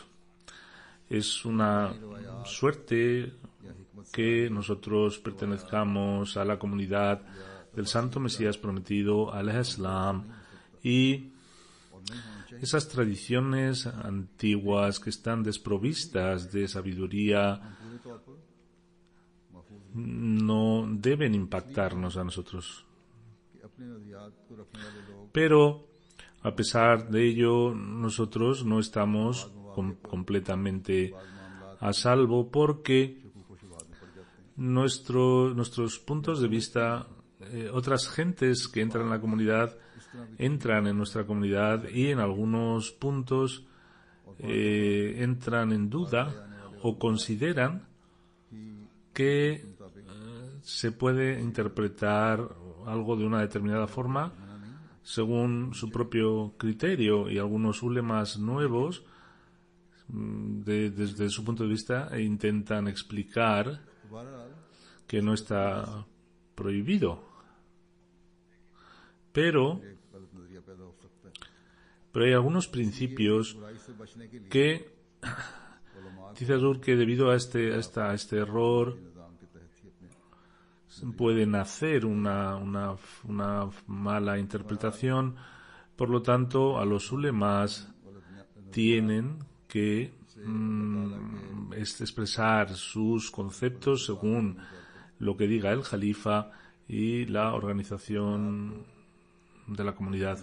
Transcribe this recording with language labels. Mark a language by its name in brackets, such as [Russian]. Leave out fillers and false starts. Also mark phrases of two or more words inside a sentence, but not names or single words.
[Spanish] Es una suerte que nosotros pertenezcamos a la comunidad del Santo Mesías prometido, al Islam, y esas tradiciones antiguas que están desprovistas de sabiduría [Urdu] پورے طور پر محفوظ [Spanish] no deben impactarnos a nosotros. [Urdu] کہ اپنے نظریات کو رکھنے والے لوگ [Spanish] Pero, a pesar de ello, nosotros no estamos completamente a salvo, porque [Urdu] حقوق و شبہات میں پڑ جاتے ہیں [Spanish] nuestros puntos de vista, otras gentes que entran en la comunidad, entran en nuestra comunidad y en algunos puntos entran en duda o consideran que se puede interpretar algo de una determinada forma según su propio criterio, y algunos ulemas nuevos desde su punto de vista intentan explicar [Urdu] बहरहाल [Spanish] que no está prohibido, pero [Urdu] ایک غلط نظریہ پیدا ہو سکتا ہے [Spanish] hay algunos principios [Urdu] برائی سے بچنے کے لیے [Spanish] que [Urdu] उलमा [Spanish] dice Azur que debido a este error [Urdu] کے نظام کے تحت ہی اپنے [Spanish] pueden hacer una mala interpretación. Por lo tanto, a los ulemas tienen que expresar sus conceptos según lo que diga el Jalifa y la organización de la comunidad.